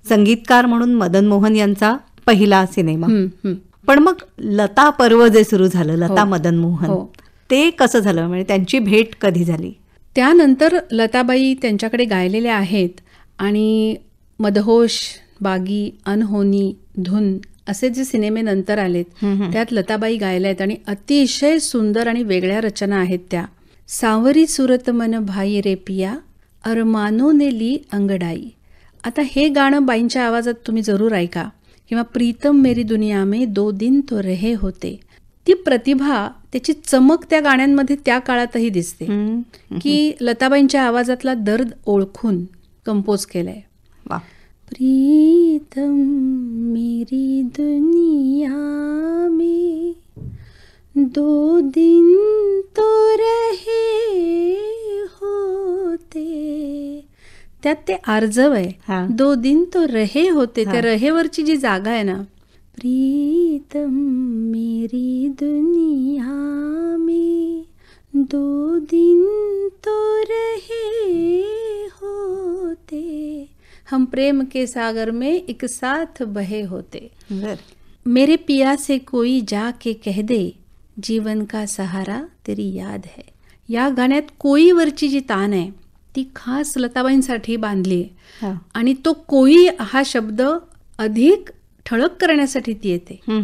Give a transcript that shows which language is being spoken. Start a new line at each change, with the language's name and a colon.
Marathi: संगीतकार म्हणून मदन मोहन यांचा पहिला सिनेमा. पण मग लता पर्व जे सुरू झालं, लता मदन मोहन, ते कसं झालं, म्हणजे त्यांची भेट कधी झाली? त्यानंतर लताबाई त्यांच्याकडे गायलेल्या आहेत आणि मदहोश, बागी, अनहोनी, धुन असे जे सिनेमे नंतर आलेत त्यात लताबाई गायल्या आहेत आणि अतिशय सुंदर आणि वेगळ्या रचना आहेत त्या.
Hindi: सावरी सुरत मन भाई रे पिया, अरमानो ने ली अंगडाई.
Marathi: आता हे गाणं बाईंच्या आवाजात तुम्ही जरूर ऐका. किंवा
Hindi: प्रीतम मेरी दुनिया में दो दिन तो रहे होते.
Marathi: ती प्रतिभा, त्याची चमक त्या गाण्यांमध्ये त्या काळातही दिसते की लताबाईंच्या आवाजातला दर्द ओळखून कंपोज केलाय. वा.
Hindi: प्रीतम मेरी दुनिया में दो दिन तो रहे होते.
Marathi: त्यात ते आर्जव आहे,
Hindi: दो दिन तो रहे होते.
Marathi: त्या रहेवरची जी जागा आहे ना,
Hindi: प्रीतम मेरी दुनिया में दो दिन तो रहे होते, हम प्रेम के सागर में एक साथ बहे होते. मेरे पिया से कोई जाके कह दे, जीवन का सहारा तेरी याद है.
Marathi: या गाण्यात कोई वरची जी तान आहे ती खास लताबाईंसाठी बांधली आहे आणि तो कोई हा शब्द अधिक ठळक करण्यासाठी ती येते.